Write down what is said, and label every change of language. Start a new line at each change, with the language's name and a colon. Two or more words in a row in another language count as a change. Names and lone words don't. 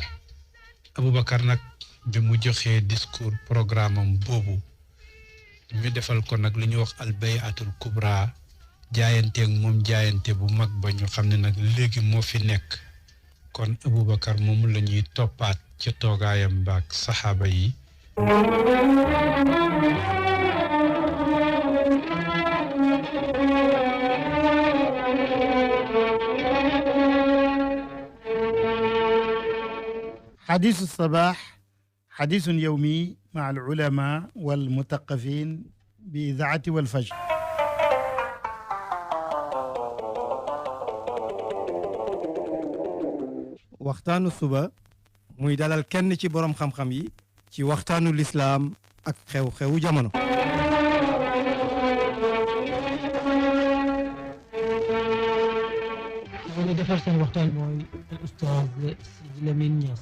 Wolof: Aboubacar nag bi mu joxee discours programme am boobu ñu defal ko nag lu ñuy wax
Arabic: البيعة الكبرى,
Wolof: jaayanteeg moom jaayante bu mag ba ñu xam ne nag léegi moo fi nekk. kon Aboubacar moom la ñuy toppaat ca toogaayam baak saxaaba yi.
Arabic: حديث الصباح حديث يومي مع العلماء والمثقفين بإذاعة والفجر.
Wolof: waxtaanu suba muy dalal kenn ci borom xam-xam yi ci waxtaanu lislaam ak xew-xewu jamono. ñu defar seen waxtaan mooy Oustaz Sidi Lamine Niass.